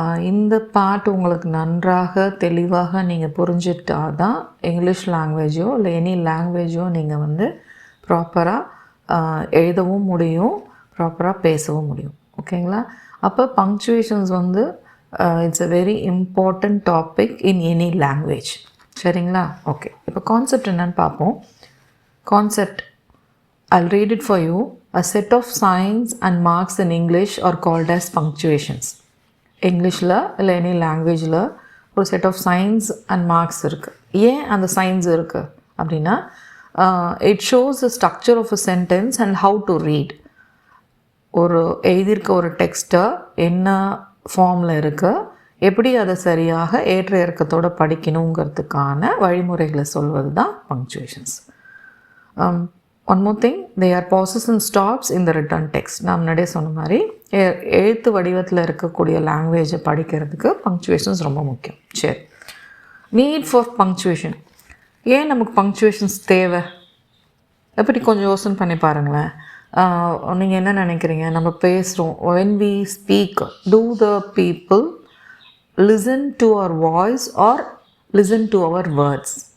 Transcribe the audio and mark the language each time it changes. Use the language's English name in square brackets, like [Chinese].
[Tamil] இந்த பார்ட் உங்களுக்கு நன்றாக தெளிவாக நீங்கள் புரிஞ்சிட்டால் தான் இங்கிலீஷ் லாங்குவேஜோ இல்லை எனி லாங்குவேஜோ நீங்கள் ப்ராப்பராக எழுதவும் முடியும், ப்ராப்பராக பேசவும் முடியும். ஓகேங்களா? அப்போ [English] Punctuations it's a very important topic in any language. [Tamil] சரிங்களா? ஓகே, இப்போ கான்செப்ட் என்னன்னு பார்ப்போம். [English] Concept, I'll read it for you. A set of signs and marks in English are called as punctuations. [Tamil] இங்கிலீஷில் இல்லை எனி லாங்குவேஜில் ஒரு set of science and marks இருக்குது. ஏன் அந்த சைன்ஸ் இருக்குது அப்படின்னா, [English] It shows the structure of a sentence and how to read. [Tamil] ஒரு எழுதியிருக்க ஒரு டெக்ஸ்ட்டை என்ன ஃபார்மில் இருக்குது, எப்படி அதை சரியாக ஏற்ற இறக்கத்தோடு படிக்கணுங்கிறதுக்கான வழிமுறைகளை சொல்வது தான் punctuations. [English] One more thing, they are pauses and stops in the written text. [Tamil] நான் முன்னாடியே சொன்ன மாதிரி எழுத்து வடிவத்தில் இருக்கக்கூடிய லாங்குவேஜை படிக்கிறதுக்கு பங்க்சுவேஷன்ஸ் ரொம்ப முக்கியம். சரி, நீட் ஃபார் பங்க்சுவேஷன். ஏன் நமக்கு பங்க்சுவேஷன்ஸ் தேவை? எப்படி கொஞ்சம் யோசனை பண்ணி பாருங்களேன். நீங்கள் என்ன நினைக்கிறீங்க? நம்ம பேசுகிறோம், [English] when we speak, do the people listen to our voice or listen to our words?